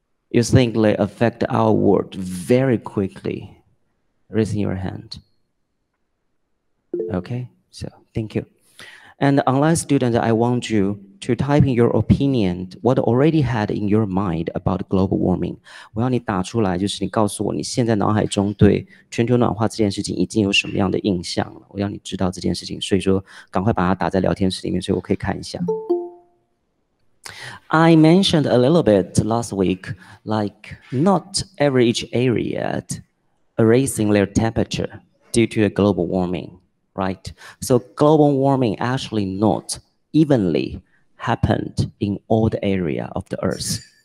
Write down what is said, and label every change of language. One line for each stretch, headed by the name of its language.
English: You think they affect our world very quickly? Raise your hand. Okay, so thank you. And online students, I want you to type in your opinion, what already had in your mind about global warming.
Chinese: 我要你打出来，就是你告诉我你现在脑海中对全球暖化这件事情已经有什么样的印象了。我要你知道这件事情，所以说赶快把它打在聊天室里面，所以我可以看一下。
English: I mentioned a little bit last week, like not every each area raising their temperature due to the global warming. Right? So global warming actually not evenly happened in all the area of the Earth.